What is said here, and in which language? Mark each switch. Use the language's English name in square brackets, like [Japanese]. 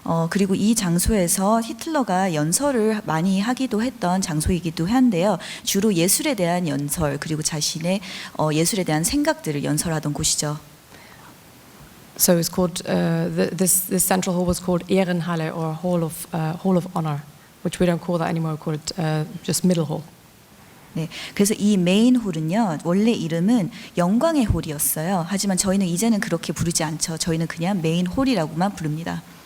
[Korean] 그리고 이 장소에서 히틀러가 연설을 많이 하기도 했던 장소이기도 한데요. 주로 예술에 대한 연설 그리고 자신의 예술에 대한 생각들을 연설하던 곳이죠. [English] So it's called this central hall was called Ehrenhalle or Hall of Honor, which we don't call that anymore. We call it just Middle Hall. [Korean] 네, 그래서 이 메인 홀은요 원래 이름은 영광의 홀이었어요. 하지만 저희는 이제는 그렇게 부르지 않죠. 저희는 그냥 메인 홀이라고만 부릅니다.